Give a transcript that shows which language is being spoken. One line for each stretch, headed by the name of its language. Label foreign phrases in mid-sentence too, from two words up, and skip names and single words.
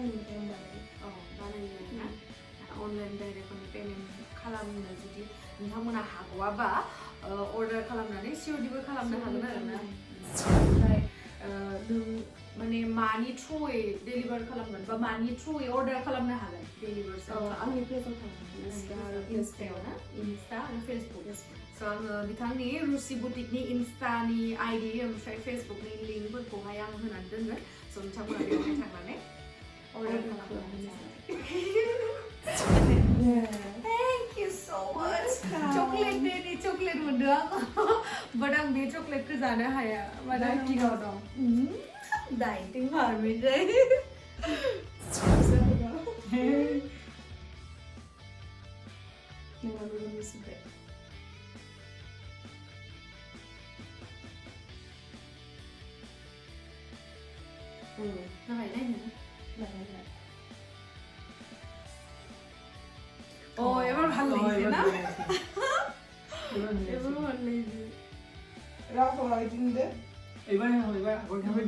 Bodo: बानायो ना अनलाइन डाइरेक्टनो पेमेन्ट खालामनो जुदि नोंथांमोना हागौआबा अर्डार खालामनानै सिअ'डिबो खालामनो हागोन आरोना ओमफ्राय नों माने मानि थ्रुयै डेलिभार खालामगोन बा मानि थ्रुयै अर्डार खालामनो हागोन डेलिभार आंनि पेजाव थांगोन इन्स्टायाव ना इन्स्टा आरो फेसबुक स आङो बिथांनि रुसि बुटिकनि इन्स्टानि आइडि ओमफ्राय फेसबुकनि लिंकफोरखौहाय आं होनानै दोनगोन स नोंथांमोना बेवहाय थांनानै अर्डार खालामनो
English: Thank you so much.
Bodo: Chocolate मोनदों but आं बे चकलेटखौ जानो हाया माने डाइटिंआव दं डाइटिं फार्मिजै नोंहाबो मिथिबाय जाबाय नायनो
Bangla: এবার ভালো লাগছে না এবার ভালো লাগছে রাখো আইডিতে এবার ওইভাবে